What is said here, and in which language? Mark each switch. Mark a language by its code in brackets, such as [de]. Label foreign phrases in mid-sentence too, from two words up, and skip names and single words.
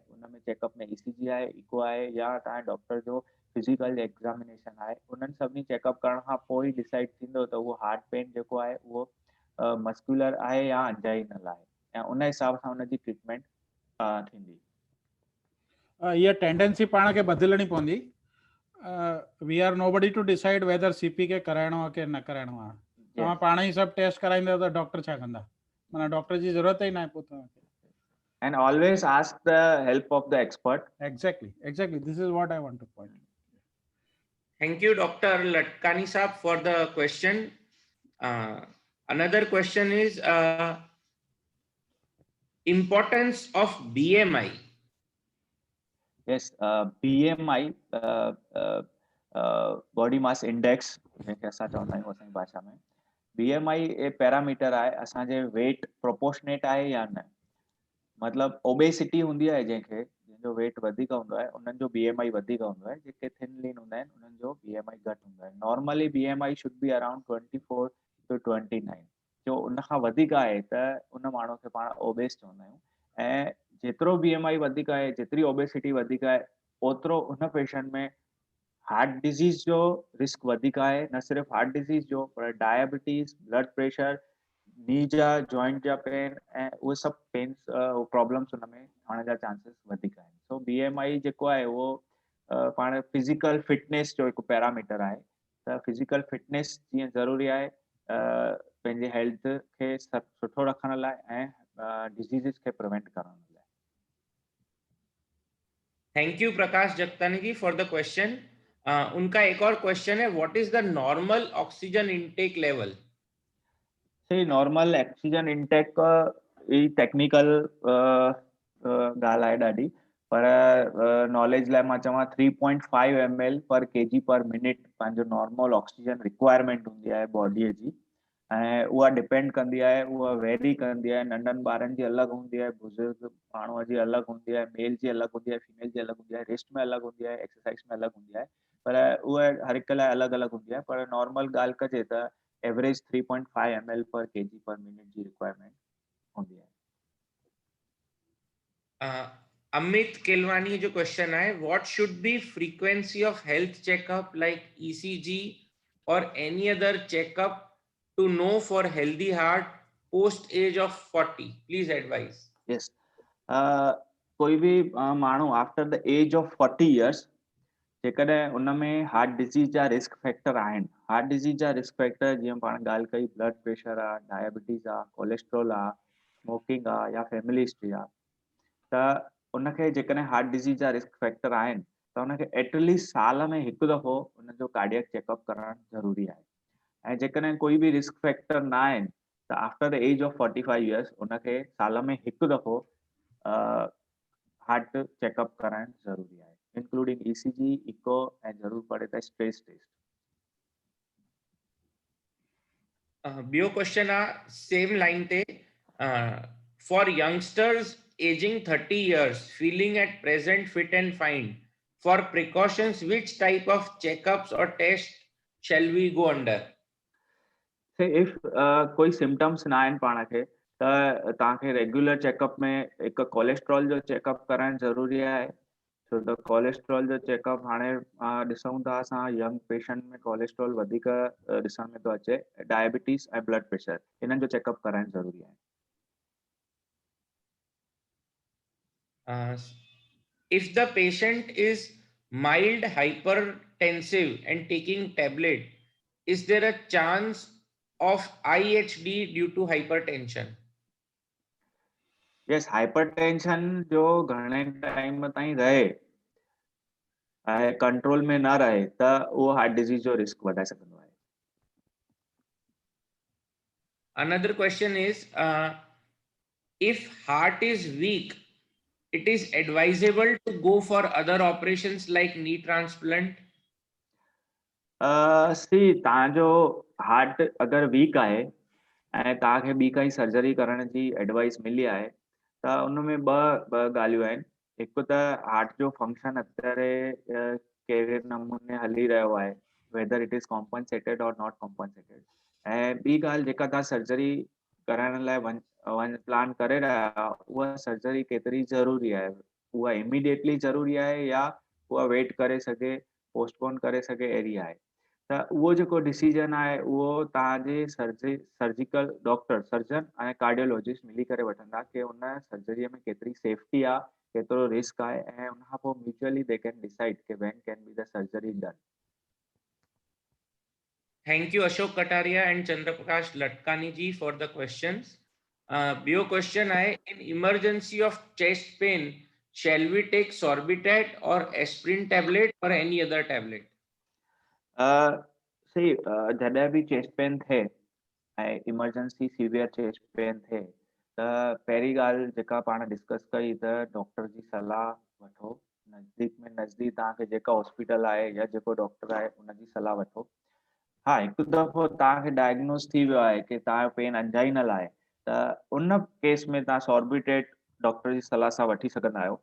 [sd] उन में चेकअप में ECG आहे, इको आहे या तव्हां डॉक्टर जो [en] physical examination [sd] आहे, उन्हनि सभिनी चेकअप करण खां पोइ ई डिसाइड थींदो त उहो [en] heart pain [sd] जेको आहे उहो मस्कुलर आहे या अंजाइनल आहे, ऐं उन हिसाब सां उनजी ट्रीटमेंट थींदी। इहा टेंडेंसी पाण खे बदिलणी पवंदी। [en] we are nobody to decide whether [sd] CP के कराइणो आहे की न कराइणो आहे। तव्हां पाण ई सभु टेस्ट कराईंदव त डॉक्टर छा कंदा? माना डॉक्टर जी ज़रूरत ई न आहे पोइ तव्हांखे। [en] And always ask the help of the expert. Exactly. This is what I want to point. Thank you, Dr. Latkani Saab, for the question. Another question is importance of BMI. Yes, BMI, body mass index, [sd] जंहिंखे असां चवंदा आहियूं असांजी भाषा में, BMI ए पैरामीटर आहे असांजे वेट प्रोपोर्शनेट आहे या न। मतलब ओबेसिटी हूंदी आहे जंहिंजो वेट वधीक हूंदो आहे उन्हनि जो BMI वधीक हूंदो आहे, जेके थिन लीन हूंदा आहिनि उन्हनि जो BMI घटि हूंदो आहे। [en] Normally BMI should be around 24 to 29. [sd] जो उन खां वधीक आहे त उन माण्हू खे पाण ओबेस चवंदा आहियूं, ऐं जेतिरो BMI वधीक आहे, जेतिरी ओबेसिटी वधीक आहे, ओतिरो उन पेशेंट में [en] heart disease [sd] जो रिस्क वधीक आहे। न सिर्फ़ु [en] heart disease [sd] जो, पर डायबिटीज़, ब्लड प्रेशर, नी जा जॉइंट जा पेन ऐं उहे सभु [en] pains problems [sd] उन में थियण जा चांसिस वधीक आहिनि। सो BMI जेको आहे उहो पाण [en] physical fitness [sd] जो हिकु पैरामीटर आहे। त [en] physical fitness [sd] जीअं ज़रूरी आहे पंहिंजे हेल्थ खे सुठो रखण लाइ ऐं डिजीज़िस खे प्रिवेंट करण लाइ। [en] Thank you, Prakash Jagtani ji, for the question. [hi] उनका एक और क्वेश्चन है, [en] what is the normal oxygen intake level? normal oxygen intake [sd] ई [en] टेक्निकल ॻाल्हि [sd] आहे ॾाढी, पर नॉलेज लाइ मां चवां [en] 3.5 ml per kg per minute [sd] पंहिंजो [en] normal oxygen requirement [sd] हूंदी आहे बॉडीअ जी, ऐं उहा डिपेंड कंदी आहे, उहा वेरी कंदी आहे। नंढनि ॿारनि जी अलॻि हूंदी आहे, बुज़ुर्ग माण्हूअ जी अलॻि हूंदी आहे, मेल जी अलॻि हूंदी आहे, फीमेल जी अलॻि हूंदी आहे, रेस्ट में अलॻि हूंदी आहे, एक्सरसाइज में अलॻि हूंदी आहे, पर उहा हर हिक लाइ अलॻि अलॻि हूंदी आहे। पर नॉर्मल ॻाल्हि कजे त एवरेज [en] 3.5 ml per kg per minute [sd] जी रिक्वायरमेंट हूंदी आहे। [en] अमित केलवानी [sd] जो क्वेश्चन है, [en] What should be frequency of health checkup like ECG aur any other checkup to know for healthy heart post age of 40? Please advise. [sd] यस, कोई भी माण्हू [en] after the age of 40 years [sd] जेकॾहिं उन में [en] heart disease [sd] जा [en] risk factor [sd] आहिनि, [en] heart disease [sd] जा [en] risk factor [sd] जीअं पाण ॻाल्हि कई ब्लड प्रेशर आहे, डायबिटीज़ आहे, कोलेस्ट्रॉल आहे, स्मोकिंग आहे या [en] family history [sd] आहे, त उनखे जेकॾहिं [en] heart disease [sd] जा [en] risk factor [sd] आहिनि त उनखे एटलीस्ट साल में हिकु दफ़ो उनजो [en] cardiac checkup [sd] करणु ज़रूरी आहे। ऐं जेकॾहिं कोई बि [en] risk factor [sd] न आहिनि त [en] after the age of 45 years [sd] उनखे साल में हिकु दफ़ो [en] heart checkup [sd] कराइणु ज़रूरी आहे, इंक्लूडिंग ECG, इको ऐं ज़रूर पड़े त [en] stress test. [sd] ॿियो क्वेश्चन आहे सेम लाइन ते, [en] For youngsters aging 30 years feeling at present fit and fine, for precautions which type of checkups or tests shall we go under? [sd] इफ कोई सिम्टम्स न आहिनि पाण खे त तव्हांखे रेगुलर चेकअप में हिकु कोलेस्ट्रॉल जो चेकअप कराइणु ज़रूरी आहे। छो त कोलेस्ट्रॉल जो चेकअप हाणे ॾिसूं था असां [en] young patient [sd] में कोलेस्ट्रॉल वधीक ॾिसण में थो अचे, डायबिटीज़ ऐं ब्लड प्रेशर इन्हनि जो चेकअप कराइणु ज़रूरी आहे। [en] If the patient is mild hypertensive and taking tablet, is there a chance of IHD due to hypertension? [sd] यस, हाइपरटेंशन जो घणे टाइम ताईं रहे ऐं कंट्रोल में न रहे त उहो [en] heart disease [sd] जो रिस्क वधाए सघंदो आहे। [en] Another question is, if heart is weak, it is advisable to go for other operations like knee transplant? [sd] तव्हांजो हार्ट अगरि वीक आहे ऐं तव्हांखे ॿी काई सर्जरी करण जी एडवाइस मिली आहे त उन में ॿ ॻाल्हियूं आहिनि। हिकु त हार्ट जो फंक्शन અત્યારે कहिड़े नमूने हली रहियो आहे, [en] Whether it is compensated or not compensated. [sd] ऐं ॿी ॻाल्हि जेका तव्हां सर्जरी कराइण लाइ वञ प्लान करे रहिया आहियो, उहा सर्जरी केतिरी ज़रूरी आहे? उहा इमीडिएटली ज़रूरी आहे या उहा वेट करे सघे, पोस्टपोन करे सघे, अहिड़ी आहे? त उहो जेको डिसीजन आहे उहो तव्हांजे [en] surgical doctor, [sd] सर्जन ऐं कार्डियोलॉजिस्ट मिली करे वठंदा कि उन सर्जरीअ में केतिरी सेफ्टी आहे, केतिरो रिस्क आहे, ऐं उन खां पोइ [en] mutually they can decide [sd] कि [en] when can be the surgery done. Thank you, Ashok Kataria and Chandraprakash Latkani ji for the questions. Bio question hai, in emergency of chest pain, shall we take Sorbitat or aspirin tablet or any other tablet? [sd] जॾहिं बि [en] chest pain [sd] थिए ऐं [en] emergency severe chest pain [sd] थिए त पहिरीं ॻाल्हि जेका पाण डिस्कस कई त डॉक्टर जी सलाह वठो. नज़दीक में नज़दीक तव्हांखे जेका हॉस्पिटल आहे या जेको डॉक्टर आहे उनजी सलाह वठो. हाँ, हिकु दफ़ो तव्हांखे डायग्नोस थी वियो आहे कि तव्हांजो पेन अंजाइनल आहे त उन केस में तव्हां सॉर्बिटेट डॉक्टर जी सलाह सां वठी सघंदा आहियो.